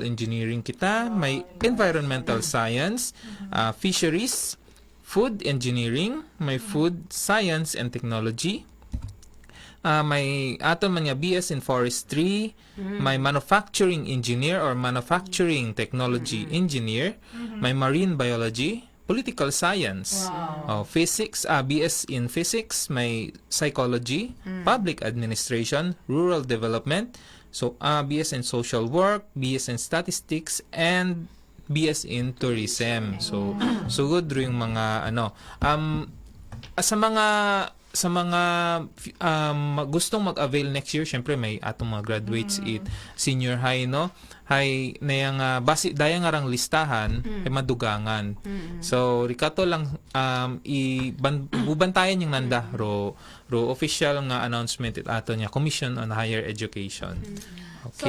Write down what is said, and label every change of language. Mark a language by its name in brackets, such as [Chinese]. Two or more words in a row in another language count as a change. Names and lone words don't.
[Aklanon] Engineering kita, may Environmental Science, Fisheries, Food Engineering, may Food Science and Technology, may aton man nga BS in Forestry, may Manufacturing Engineer or Manufacturing Technology Engineer, may Marine Biology, Political Science, Physics, BS in Physics, may Psychology, Public Administration, Rural Development, so BS in Social Work, BS in Statistics, and BS in Tourism. [Filipino] So good rin yung mga sa mga gustong mag-avail [English] next year, [Filipino] syempre may atong mga graduates it [English] senior high, [Filipino] no? [Aklanon] Hay nayang basi dayang arang listahan ay madugangan. So rikato lang bubantayan yung nanda ro official nga announcement it ato niya Commission on Higher Education. Okay.